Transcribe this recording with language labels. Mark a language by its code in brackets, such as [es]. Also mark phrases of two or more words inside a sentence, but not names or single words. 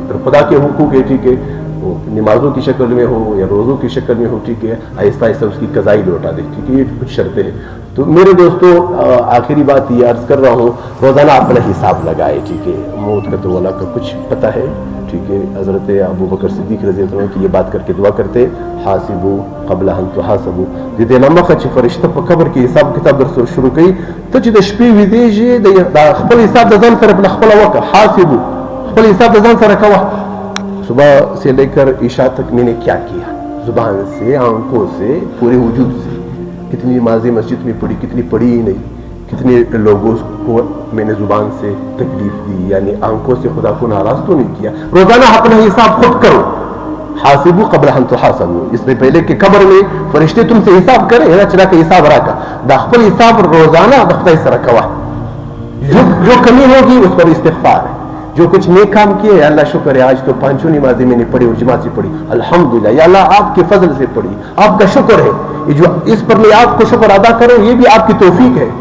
[ur] پھر خدا کے حقوق ہے, ٹھیک ہے, وہ نمازوں کی شکل میں ہو یا روزوں کی شکل میں ہو, ٹھیک ہے, آہستہ آہستہ اس کی قضائی لوٹا دے, ٹھیک ہے. یہ کچھ شرطیں ہیں. تو میرے دوستوں آخری بات یہ عرض کر رہا ہوں, روزانہ اپنا حساب لگائے, ٹھیک ہے. موت کا تو اللہ کا کچھ پتہ ہے, ٹھیک ہے. حضرت ابو بکر صدیق رضی اللہ عنہ کی یہ بات کر کے دعا کرتے, [ar] حاسبو قبل ان تحاسبو. [ps] دې لمخه چې فرشته په قبر کې حساب کتاب در سره شروع کوي, ته چې د شپې ویدې شې د خپل حساب د ځان سره خپله وکړه. حاسبو, خپل حساب د ځان سره کوه. [ur] صبح سے لے کر عشاء تک میں نے کیا کیا, زبان سے, آنکھوں سے, پورے وجود سے. کتنی نمازیں مسجد میں پڑھی, کتنی پڑھی ہی نہیں. کتنے لوگوں کو میں نے زبان سے تکلیف دی, یعنی آنکھوں سے خدا کو ناراض تو نہیں کیا. روزانہ اپنا حساب خود کرو. [ar] حاسبو قبل ان تحاسبو, [ur] اس سے پہلے کہ قبر میں فرشتے تم سے حساب کریں, نہ چلا کہ حساب رکھا [ps] دا خپل حساب [ur] روزانہ دفتر سے رکھا ہوا. جو کمی ہوگی اس پر استغفار ہے. جو کچھ نیک کام کیے, یا اللہ شکر ہے آج تو 5 نمازیں میں نے پڑھی اور جماعت سے پڑھی, الحمدللہ, یا اللہ آپ کے فضل سے پڑھی, آپ کا شکر ہے. یہ جو اس پر میں آپ کو شکر ادا کروں, یہ بھی آپ کی توفیق ہے.